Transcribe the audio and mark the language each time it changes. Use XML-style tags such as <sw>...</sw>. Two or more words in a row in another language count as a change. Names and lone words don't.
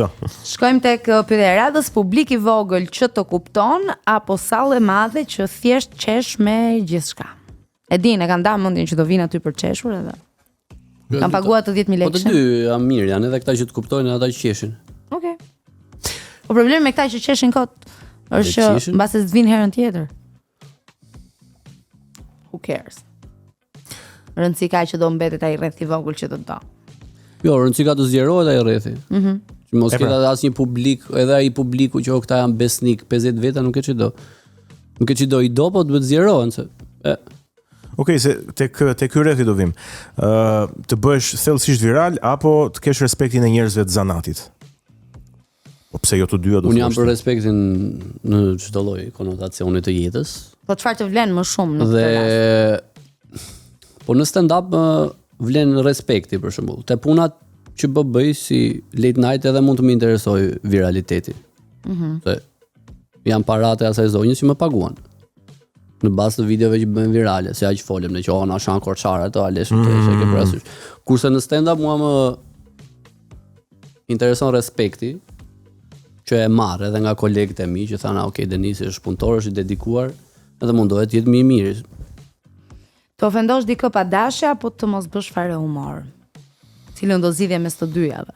<sq>Shkojmë tek pyetja e radhës, publik i vogël që të kupton apo sallë e madhe që thjesht qesh me gjithçka. E din, e kanë ndarë mendjen që do vinë aty për çeshur edhe. Kam paguar të 10.000 lekë. Po të dy janë mirë, janë edhe këta që të kuptojnë edhe ata që qeshin. Okej. Po problemi me këta që qeshin kot është që mbase të vinë herën tjetër.</sq> <en>Who cares?</en> <sq>Rëndësi ka që do mbetet ai rreth i vogël që të do. Jo, rëndësi ka të zgjerohet ai rrethi. Që mos ketë asnjë publik, edhe ai publiku që këta janë besnik 50 veta nuk e çdo. Nuk e çdo i do, po duhet zgjerohen se. Okej, se tek ky rrethi do vim. Të bësh thellësisht viral apo të kesh respektin e njerëzve të zanatit. Po pse jo të dyja do të thosh? Unë jam për respektin në çdo lloj konotacioni të jetës. Po çfarë të vlen më shumë në këtë rast? Po në stand-up vlen respekti për shembull. Te punat që bëj si</sq> <en>late night</en> <sq>edhe mund të më interesoj viraliteti. Se janë paratë e asaj zonjës që më paguan. Në bazë të videove që bëjmë virale, se aq folëm ne që na shan korçara ato alesh të e ke parasysh. Kurse në stand-up mua më intereson respekti që e marr edhe nga kolegët e mi që thanë, "Ok, Denisi është punëtor, është i dedikuar, edhe mundohet të jetë më i mirë." Të ofendosh dikë pa dashje apo të mos bësh fare humor? Cilën do zgjidhje mes të dyjave?</sq>